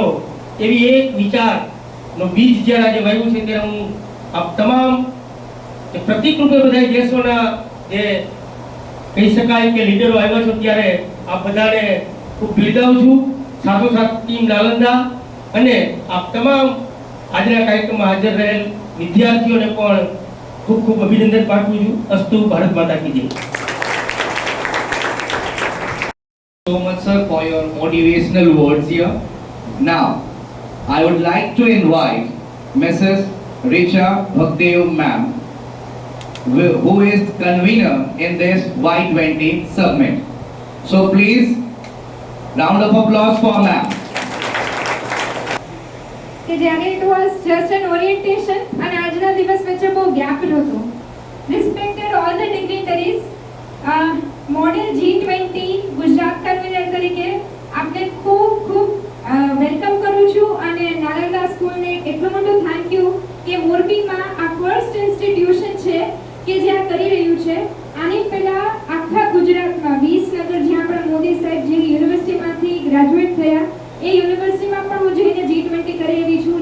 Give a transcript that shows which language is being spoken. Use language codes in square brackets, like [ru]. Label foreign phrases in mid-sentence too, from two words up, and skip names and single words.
[gu] એવી એક વિચારનો બીજ જ્યારે આજે વાવ્યું છે ત્યારે હું આપ તમામ પ્રતિક રૂપે બધા દેશોના જે કહી શકાય કે લીડરો આવ્યા છો ત્યારે આપ બધાને ખૂબ બિરદાવું છું. સાથોસાથ ટીમ નાલંદા અને આપ તમામ આજના કાર્યક્રમમાં હાજર રહેલ વિદ્યાર્થીઓને પણ ખૂબ ખૂબ અભિનંદન પાઠવું છું. [hi] અસ્તુ भारत माता की जय. [en] So much sir for your motivational words here. Now I would like to invite Mrs. Richa Bhakdev ma'am, who is convener in this Y20 summit. So please round of applause for ma'am. It was just an orientation and [gu] આજના દિવસ વચ્ચે બહુ ગેપ હતો. [en] Respected all the dignitaries, [gu] મોડેલ G20 ગુજરાત કન્વીનર તરીકે આપને ખૂબ ખૂબ વેલકમ કરું છું અને નાલંદા સ્કૂલને એટલું મોટું [en] thank you [gu] કે મોરબીમાં આ [en] first institution [gu] છે કે જ્યાં કરી રહ્યું છે. આની પહેલા આખા ગુજરાતમાં 20 નગર જ્યાં પણ મોદી સાહેબ જે યુનિવર્સિટીમાંથી ગ્રેજ્યુએટ થયા એ યુનિવર્સિટીમાં પણ હું જઈને G20 કરી આવી છું.